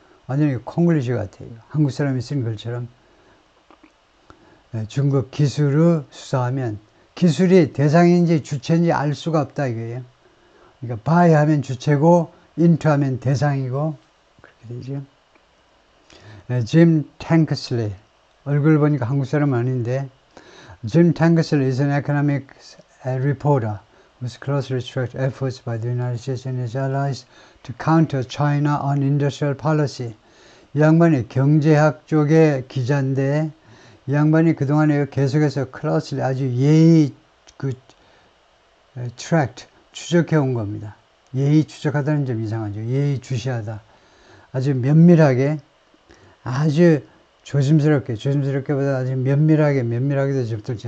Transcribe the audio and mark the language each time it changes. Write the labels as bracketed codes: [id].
[ko] 완전히 콩글리시 같아요. 한국 사람이 쓴 글처럼 중국 기술을 수사하면 기술이 대상인지 주체인지 알 수가 없다 이거예요. 그러니까 by 하면 주체고 into 하면 대상이고 그렇게 되죠. 짐 탱크슬리 얼굴 보니까 한국 사람 아닌데 [en] Jim Tankersley is an economic reporter whose closely tracked efforts by the United States and its allies to counter China on industrial policy. [ko] 이 양반이 경제학 쪽의 기자인데 이 양반이 그동안에 계속해서 closely 아주 예의 tracked 추적해 온 겁니다. 예의 추적하다는 점 이상하죠. 예의 주시하다. 아주 면밀하게 아주 조심스럽게보다 아주 면밀하게도 접근지.